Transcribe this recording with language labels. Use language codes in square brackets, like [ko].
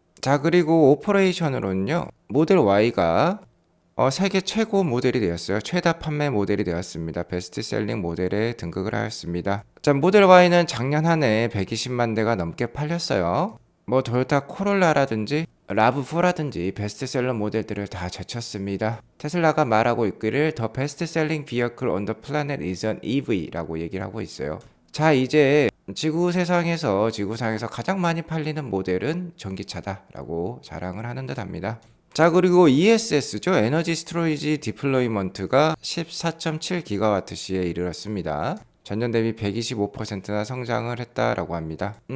[ko] 자, 그리고 오퍼레이션으로는요, 모델 Y가 세계 최고 모델이 되었어요. 최다 판매 모델이 되었습니다. 베스트셀링 모델에 등극을 하였습니다. 자, 모델 Y는 작년 한 해 120만 대가 넘게 팔렸어요. 토요타 코롤라라든지 라브4라든지 베스트셀러 모델들을 다 제쳤습니다. 테슬라가 말하고 있기를 [en] The best selling vehicle on the planet is an EV [ko] 라고 얘기를 하고 있어요. 자, 이제 지구상에서 가장 많이 팔리는 모델은 전기차다라고 자랑을 하는 듯 합니다. 자, 그리고 ESS죠. 에너지 스토리지 디플로이먼트가 14.7기가와트시에 이르렀습니다. 전년 대비 125%나 성장을 했다라고 합니다.